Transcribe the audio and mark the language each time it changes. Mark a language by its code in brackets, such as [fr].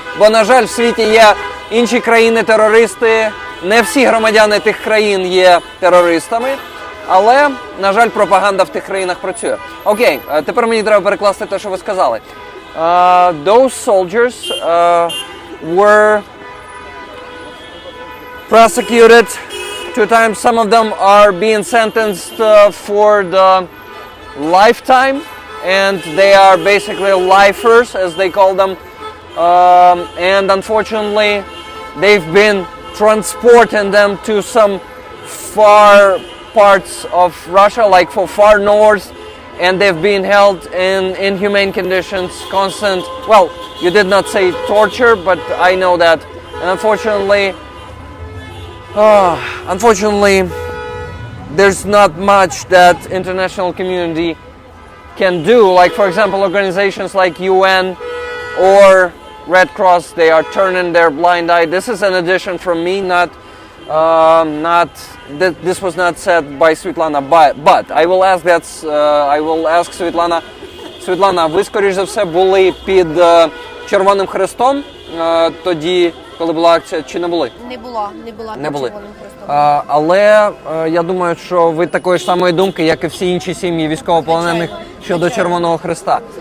[uk] Бо, на жаль, в світі є інші країни-терористи, не всі громадяни тих країн є терористами, але, на жаль, пропаганда в тих країнах працює. Окей, тепер мені треба перекласти те, що ви сказали. [en] Those soldiers were prosecuted 2 times. Some of them are being sentenced for the lifetime, and they are basically lifers, as they call them. And unfortunately, they've been transporting them to some far parts of Russia, like for far north, and they've been held in inhumane conditions, constant, well, you did not say torture, but I know that. And unfortunately, there's not much that international community can do. Like, for example, organizations like UN or Red Cross, they are turning their blind eye. This is an addition from me, this was not said by Svetlana, but I will ask I will ask Svetlana. [uk] Світлана, ви, скоріш за все, були під Червоним Хрестом тоді, коли була акція, чи не були? Не була під Червоним Хрестом. Але я думаю, що ви такої ж самої думки, як і всі інші сім'ї військовополонених щодо Червоного Хреста.